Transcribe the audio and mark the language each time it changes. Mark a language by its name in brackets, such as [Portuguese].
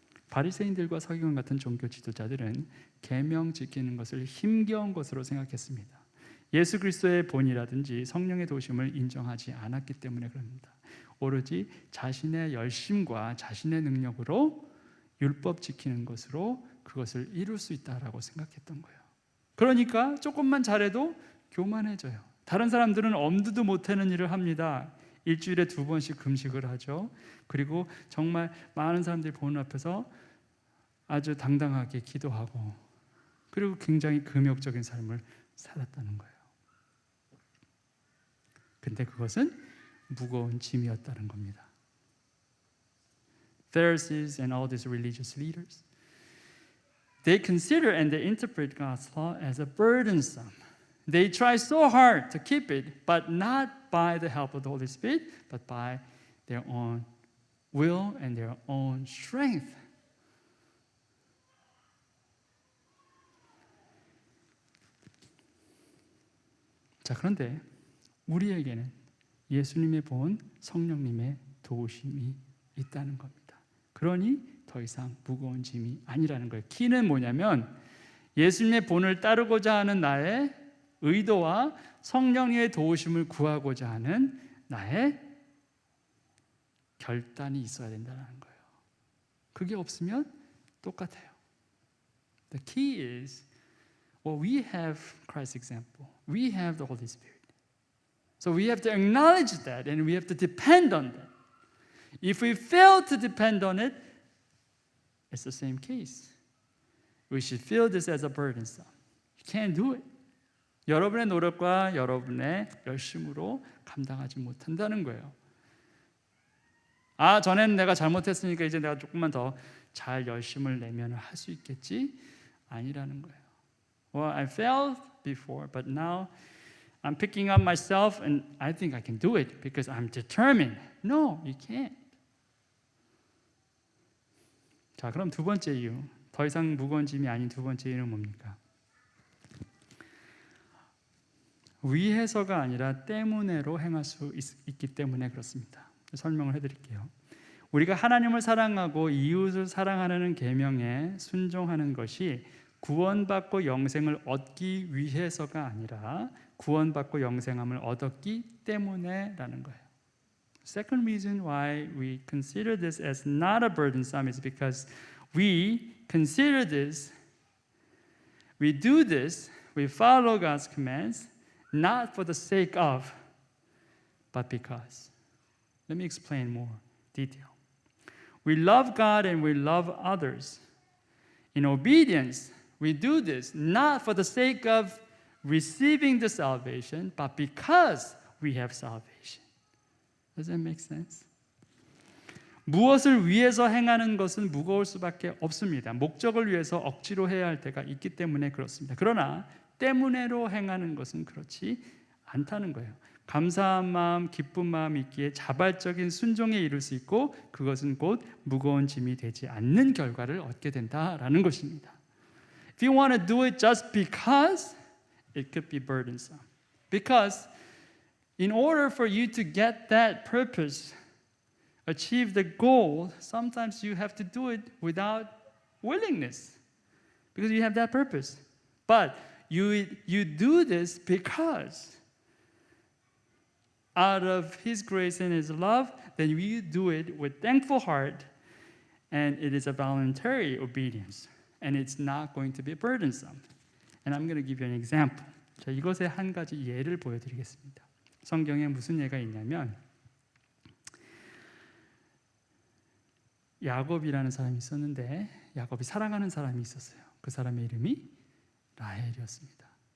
[Korean] 바리새인들과 서기관 같은 종교 지도자들은 계명 지키는 것을 힘겨운 것으로 생각했습니다. 예수 그리스도의 본이라든지 성령의 도우심을 인정하지 않았기 때문에 그럽니다. 오로지 자신의 열심과 자신의 능력으로 율법 지키는 것으로 그것을 이룰 수 있다라고 생각했던 거예요. 그러니까 조금만 잘해도 교만해져요. 다른 사람들은 엄두도 못하는 일을 합니다. 일주일에 2번씩 금식을 하죠. 그리고 정말 많은 사람들이 보는 앞에서 아주 당당하게 기도하고 그리고 굉장히 금욕적인 삶을 살았다는 거예요. 근데 그것은 무거운 짐이었다는 겁니다. [English] Pharisees and all these religious leaders, they consider and they interpret God's law as a burdensome. They try so hard to keep it, but not by the help of the Holy Spirit, but by their own will and their own strength. [Korean] 자, 그런데 우리에게는 예수님의 본 성령님의 도우심이 있다는 겁니다. 그러니 더 이상 무거운 짐이 아니라는 거예요. 키는 뭐냐면 예수님의 본을 따르고자 하는 나의 의도와 성령의 도우심을 구하고자 하는 나의 결단이 있어야 된다는 거예요. 그게 없으면 똑같아요. [English] The key is, well, we have Christ's example. We have the Holy Spirit. So we have to acknowledge that and we have to depend on that. If we fail to depend on it, it's the same case. We should feel this as a burdensome. You can't do it. [Korean] 여러분의 노력과 여러분의 열심으로 감당하지 못한다는 거예요. 아, 전에는 내가 잘못했으니까 이제 내가 조금만 더 잘 열심을 내면 할 수 있겠지? 아니라는 거예요. [English] Well, I failed before, but now I'm picking up myself and I think I can do it because I'm determined. No, you can't. [Korean] 자, 그럼 두 번째 이유, 더 이상 무거운 짐이 아닌 두 번째 이유는 뭡니까? 위해서가 아니라 때문에로 행할 수 있기 때문에 그렇습니다. 설명을 해드릴게요. 우리가 하나님을 사랑하고 이웃을 사랑하는 계명에 순종하는 것이 구원받고 영생을 얻기 위해서가 아니라 구원받고 영생함을 얻었기 때문에라는 거예요. [English] Second reason why we consider this as not a burdensome is because we consider this, we do this, we follow God's commands not for the sake of, but because. Let me explain more detail. We love God and we love others. In obedience, we do this not for the sake of receiving the salvation, but because we have salvation. Does that make sense? [Korean] 무엇을 위해서 행하는 것은 무거울 수밖에 없습니다. 목적을 위해서 억지로 해야 할 때가 있기 때문에 그렇습니다. 그러나 때문에로 행하는 것은 그렇지 않다는 거예요. 감사한 마음, 기쁜 마음 있기에 자발적인 순종에 이를 수 있고 그것은 곧 무거운 짐이 되지 않는 결과를 얻게 된다라는 것입니다. [English] If you want to do it just because, it could be burdensome. Because in order for you to get that purpose, achieve the goal, sometimes you have to do it without willingness because you have that purpose. But you do this because out of His grace and His love, then you do it with thankful heart, and it is a voluntary obedience, and it's not going to be burdensome. And I'm going to give you an example. [Korean] 자, 이것의 한 가지 예를 보여드리겠습니다. 성경에 무슨 예가 있냐면 야곱이라는 사람이 있었는데 야곱이 사랑하는 사람이 있었어요. 그 사람의 이름이 라헬이었습니다.